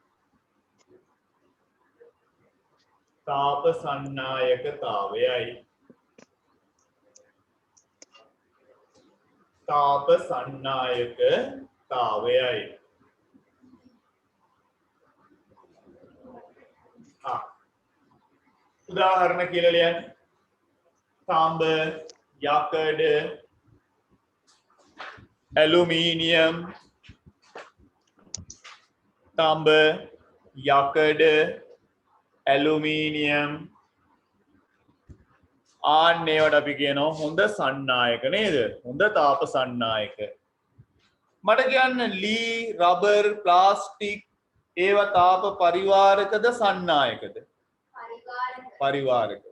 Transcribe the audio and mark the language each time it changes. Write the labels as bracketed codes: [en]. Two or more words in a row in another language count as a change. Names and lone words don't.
[si] තාප සන්නායකතාවයයි. තාප සන්නායකතාවයයි. තාවයයි. උදාහරණ කියලා ලියන්න. තඹ, යකඩ, ඇලුමිනියම්, තඹ, යකඩ, ඇලුමිනියම් ආන්නේවට අපි කියනවා හොඳ සන්නායක නේද? හොඳ තාප සන්නායක. මට කියන්න ලී, රබර්, ප්ලාස්ටික් ඒවා තාප පරිවාරකද සන්නායකද? පරිවාරක.